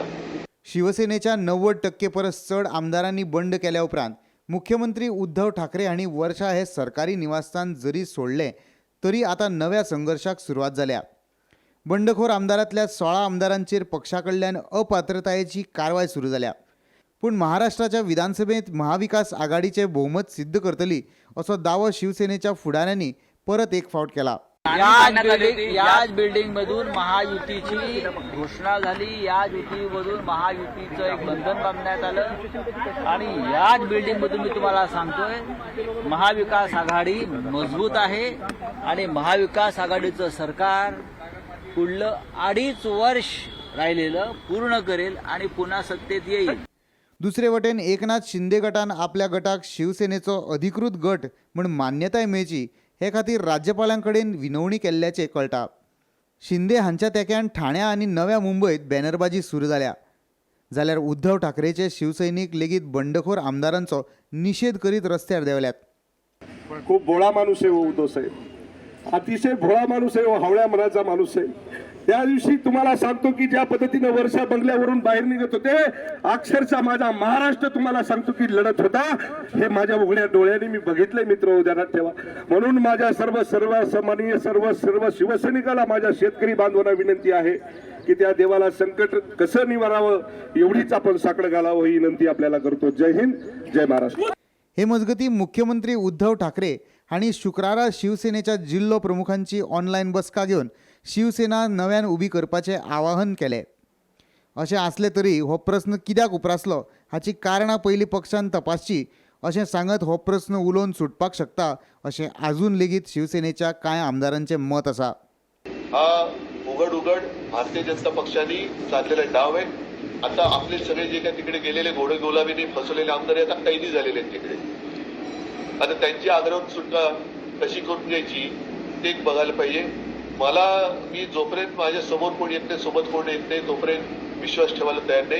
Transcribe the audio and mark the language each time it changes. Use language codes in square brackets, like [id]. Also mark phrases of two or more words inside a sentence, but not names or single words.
[kok] शिवसेनेच्या 90% परस चढ आमदारांनी बंड केल्या उपरांत मुख्यमंत्री उद्धव ठाकरे आणि वर्षा हे सरकारी निवासस्थान जरी सोडले तरी आता नव्या संघर्षाक सुरुवात झाल्या। बंडखोर आमदारांतल्या 16 आमदारांचेर पक्षाकडल्यान अपात्रतायेची कारवाय सुरू झाल्या। पण महाराष्ट्राच्या विधानसभेत महाविकास आघाडीचे बहुमत सिद्ध करतली असो दावो शिवसेनेच्या फुडाऱ्यांनी परत एक फावट केला। [mr] याच बिल्डिंग मधून महायुतीची घोषणा झाली, याच युतीमधून महायुतीचं एक बंधन बांधण्यात आलं आणि याच बिल्डिंग मधून मी तुम्हाला सांगतोय महाविकास आघाडी मजबूत आहे आणि महाविकास आघाडीचं सरकार पुढलं 2.5 वर्ष राहिलेलं पूर्ण करेल आणि पुन्हा सत्तेत येईल। [kok] दुसरे वटेन एकनाथ शिंदे गटान आपल्या गटाक शिवसेनेचो अधिकृत गट म्हणून मान्यताय मेळची हे खातीर राज्यपालांकडेन विनवणी केल्ल्याचे कळटा। शिंदे हांच्या तेक्यान ठाण्या आणि नव्या मुंबईत बॅनरबाजी सुरू झाल्या, जाल्यार उद्धव ठाकरेचे शिवसैनिक लेगीत बंडखोर आमदारांचो निषेध करीत रस्त्यार देवल्यात। [mr] खूप भोळा माणूस आहे उद्धव साहेब, अतिशय भोळा माणूस आहे, हावळ्या मनाचा माणूस आहे। त्या दिवशी तुम्हाला सांगतो की ज्या पद्धतीने वर्षा बंगल्यावरून बाहेर निघत होते, अक्षरशः माझा महाराष्ट्र तुम्हाला सांगतो की लढत होता, हे माझ्या उघड्या डोळ्यांनी मी बघितलंय मित्र, उद्यानात ठेवा। म्हणून माझ्या सर्व सन्माननीय सर्व शिवसैनिकाला, माझ्या शेतकरी बांधवांना विनंती आहे की त्या देवाला संकट कसं निवारावं एवढीच आपण साकडं घालावं ही विनंती आपल्याला करतो। जय हिंद, जय महाराष्ट्र। [kok] हे मजगती मुख्यमंत्री उद्धव ठाकरे हांणी शुक्रारा शिवसेनेच्या जिल्लो प्रमुखांची ऑनलायन बसका घेवन शिवसेना नव्यान उबी करपाचे आवाहन केले। अशें आसले तरी हो प्रस्न कित्याक उपरासलो हाची कारणां पयलीं पक्षान तपासची अशें सांगत हो प्रस्न उलोवन सुटपाक शकता अशें आजून लेगीत शिवसेनेच्या कांय आमदारांचें मत आसा। [mr] हा उघड भारतीय जनता पक्षाने साधलेला डाव आहे। आता आपले सगळे जे काही तिकडे गेलेले घोडे गुलाबीने फसवलेले आमदार आता कैदी झालेले आहेत तिकडे, आता त्यांची आग्रह सुटका कशी करून घ्यायची ते बघायला पाहिजे। मी जोपर्यंत माझ्या समोर कोण येत नाही, सोबत कोण येत नाही, तोपर्यंत विश्वास ठेवायला तयार नाही।